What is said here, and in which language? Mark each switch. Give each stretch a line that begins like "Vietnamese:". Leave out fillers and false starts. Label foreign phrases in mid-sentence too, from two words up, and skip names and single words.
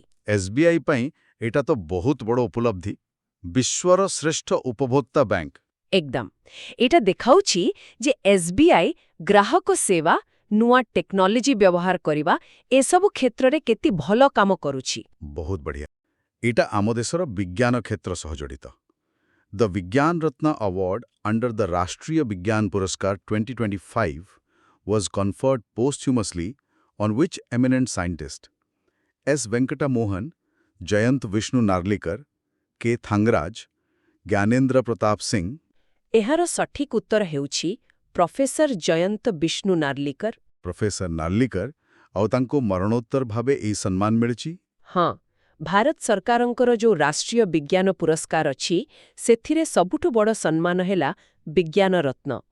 Odia: SBI ପାଇଁ ଏଟା ତ ବହୁତ ବଡ଼ ଉପଲବ୍ଧି। ବିଶ୍ୱର ଶ୍ରେଷ୍ଠ ଉପଭୋକ୍ତା ବ୍ୟାଙ୍କ। ଏକଦମ। ଏଇଟା ଦେଖାଉଛି ଯେ SBI ଗ୍ରାହକ ସେବା, ନୂଆ ଟେକ୍ନୋଲୋଜି ବ୍ୟବହାର କରିବା ଏସବୁ କ୍ଷେତ୍ରରେ କେତେ ଭଲ କାମ କରୁଛି। ବହୁତ ବଢ଼ିଆ। ଏଇଟା ଆମ ଦେଶର ବିଜ୍ଞାନ କ୍ଷେତ୍ର ସହ ଜଡ଼ିତ।
English: The Vigyan Ratna Award under the Rashtriya Vigyan Puraskar 2025 was conferred posthumously on which eminent scientist? S. Venkata Mohan, Jayant Vishnu Narlikar, K. Thangraj, Gyanendra Pratap Singh?
Odia: ଏହାର ସଠିକ ଉତ୍ତର ହେଉଛି ପ୍ରଫେସର ଜୟନ୍ତ ବିଷ୍ଣୁ ନାର୍ଲିକର। ପ୍ରଫେସର ନାର୍ଲିକର ଆଉ ତାଙ୍କୁ ମରଣୋତ୍ତର ଭାବେ ଏହି ସମ୍ମାନ ମିଳିଛି? ହଁ, ଭାରତ ସରକାରଙ୍କର ଯେଉଁ ରାଷ୍ଟ୍ରୀୟ ବିଜ୍ଞାନ ପୁରସ୍କାର ଅଛି ସେଥିରେ ସବୁଠୁ ବଡ଼ ସମ୍ମାନ ହେଲା ବିଜ୍ଞାନ ରତ୍ନ।